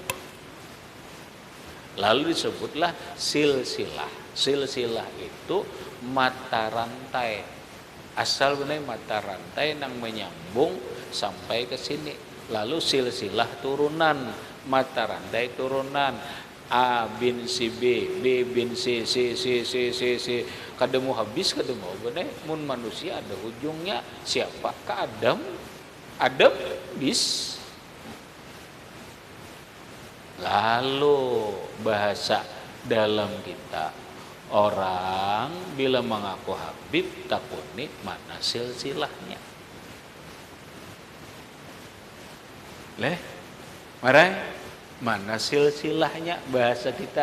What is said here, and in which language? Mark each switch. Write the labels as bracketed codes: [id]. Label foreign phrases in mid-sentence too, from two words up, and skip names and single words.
[bjn] Lalu disebutlah silsilah. Silsilah itu mata rantai. Asal benar mata rantai nang menyambung sampai ke sini. Lalu silsilah turunan, mata rantai turunan. A bin si B, B bin C, C. Kada mau habis, kada mau benar. Mun manusia ada ujungnya. Siapa? Ka Adam. Adam bis. Lalu bahasa dalam kita, orang bila mengaku Habib takuni mana silsilahnya. Leh, marai mana silsilahnya bahasa kita.